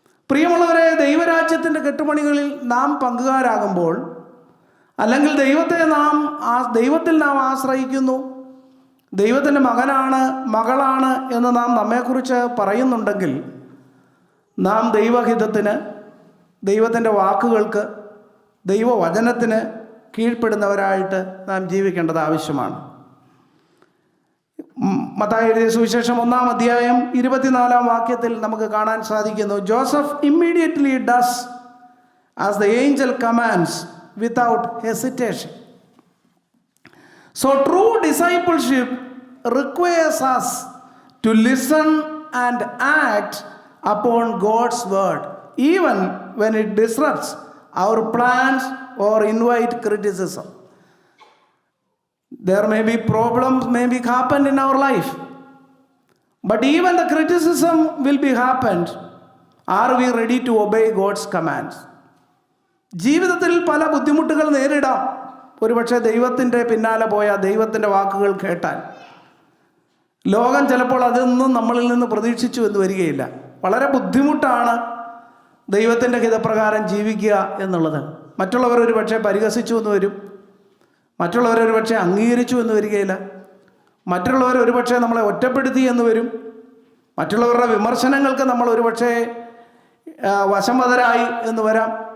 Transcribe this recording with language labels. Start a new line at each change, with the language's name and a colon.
Malayalam: പ്രിയമുള്ളവരെ, ദൈവരാജ്യത്തിൻ്റെ കെട്ടുപണികളിൽ നാം പങ്കുകാരാകുമ്പോൾ, അല്ലെങ്കിൽ ദൈവത്തിൽ നാം ആശ്രയിക്കുന്നു, ദൈവത്തിൻ്റെ മകനാണ് മകളാണ് എന്ന് നാം നമ്മെക്കുറിച്ച് പറയുന്നുണ്ടെങ്കിൽ, നാം ദൈവഹിതത്തിന്, ദൈവത്തിൻ്റെ വാക്കുകൾക്ക്, ദൈവവചനത്തിന് കീഴ്പ്പെടുന്നവരായിട്ട് നാം ജീവിക്കേണ്ടത് ആവശ്യമാണ്. മത്തായി എഴുതിയ സുവിശേഷം 1-ാം അധ്യായം 24-ാം വാക്യത്തിൽ നമുക്ക് കാണാൻ സാധിക്കുന്നു,
English: Joseph immediately does as the angel commands without hesitation. So true discipleship requires us to listen and act upon God's word, even when it disrupts our plans or invite criticism. There may be problems may be happened in our life, but even the criticism will be happened. Are we ready to obey God's commands?
Malayalam: ജീവിതത്തിൽ പല ബുദ്ധിമുട്ടുകൾ നേരിടാം. ഒരുപക്ഷെ ദൈവത്തിൻ്റെ പിന്നാലെ പോയാൽ, ദൈവത്തിൻ്റെ വാക്കുകൾ കേട്ടാൽ. ലോകം ചിലപ്പോൾ അതൊന്നും നമ്മളിൽ നിന്ന് പ്രതീക്ഷിച്ചു എന്ന് വരികയില്ല. വളരെ ബുദ്ധിമുട്ടാണ് ദൈവത്തിൻ്റെ ഹിതപ്രകാരം ജീവിക്കുക എന്നുള്ളത്. മറ്റുള്ളവർ ഒരു പക്ഷേ പരിഹസിച്ചു എന്ന് വരും, മറ്റുള്ളവരൊരു പക്ഷേ അംഗീകരിച്ചു എന്ന് വരികയില്ല, മറ്റുള്ളവർ ഒരുപക്ഷെ നമ്മളെ ഒറ്റപ്പെടുത്തി എന്ന് വരും, മറ്റുള്ളവരുടെ വിമർശനങ്ങൾക്ക് നമ്മൾ ഒരുപക്ഷെ വശംവദരായി എന്ന് വരാം.